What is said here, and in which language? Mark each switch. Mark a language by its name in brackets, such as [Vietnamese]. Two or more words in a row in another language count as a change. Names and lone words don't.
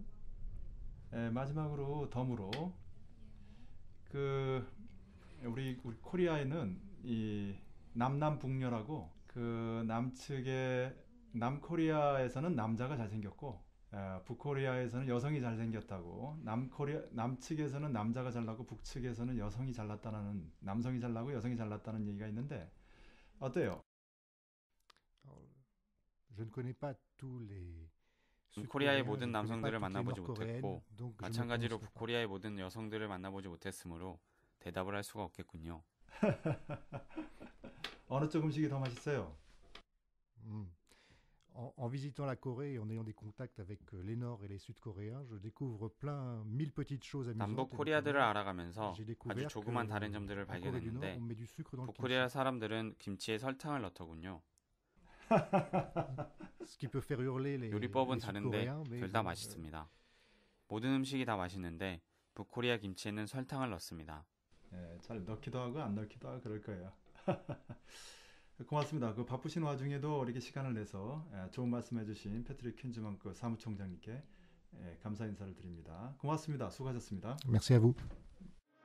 [Korean] 마지막으로 덤으로 그 우리 코리아에는 이 남남북녀라고 그 남측의 남코리아에서는 남자가 잘생겼고 북코리아에서는 여성이 잘생겼다고 남측에서는 남자가 잘나고 북측에서는 여성이 잘났다는 남성이 잘나고 여성이 잘났다는 얘기가 있는데 어때요? [French] Je ne connais pas tous les [Korean] 북코리아의 모든 남성들을 만나보지 못했고 마찬가지로 북코리아의 모든 여성들을 만나보지 못했으므로 대답을 할 수가 없겠군요. 어느 쪽 음식이 더 맛있어요? [French] En visitant la Corée et en ayant des contacts avec les Nord et les Sud-Coréens, je découvre mille petites choses amusantes. [Korean] 남북 코리아들을 알아가면서 아주 조그만 다른 점들을 발견했는데 북코리아 사람들은 김치에 설탕을 넣더군요. 요리법은 다른데 둘 다 맛있습니다. 모든 음식이 다 맛있는데 북코리아 김치에는 설탕을 넣습니다. 잘 넣기도 하고 안 넣기도 하고 그럴 거예요. 고맙습니다. 그 바쁘신 와중에도 이렇게 시간을 내서 좋은 말씀해주신 패트릭 퀸즈먼 사무총장님께 감사 인사를 드립니다. 고맙습니다. 수고하셨습니다. [French] Merci à vous.